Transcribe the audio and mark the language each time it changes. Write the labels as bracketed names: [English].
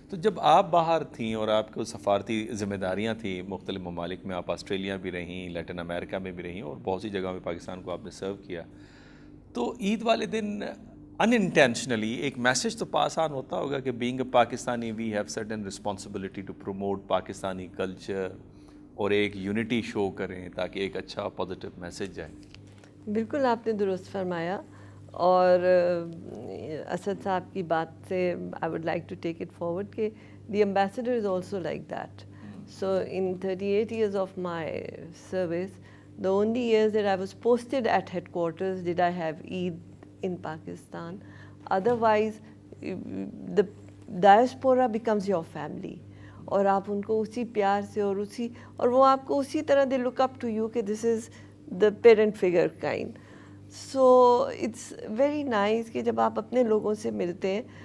[Urdu] تو جب آپ باہر تھیں اور آپ کو سفارتی ذمہ داریاں تھیں مختلف ممالک میں, آپ آسٹریلیا بھی رہیں, لیٹن امریکہ میں بھی رہیں, اور بہت سی جگہوں میں پاکستان کو آپ نے سرو کیا, تو عید والے دن ان انٹینشنلی ایک میسج تو پاس آن ہوتا ہوگا کہ being a Pakistani we have certain responsibility to promote Pakistani culture, اور ایک یونٹی شو کریں تاکہ ایک اچھا پازیٹیو میسج جائے. بالکل آپ نے درست فرمایا, اور اسد صاحب کی بات سے [English] I would like to take it forward کہ the ambassador is also like that. So in 38 years of my service, the only years that I was posted at headquarters did I have Eid in Pakistan. Otherwise, the diaspora becomes your family, اور آپ ان کو اسی پیار سے اور وہ آپ کو اسی طرح they look up to you کہ this is the parent figure kind. [Urdu] So it's very nice کہ جب آپ اپنے لوگوں سے ملتے ہیں.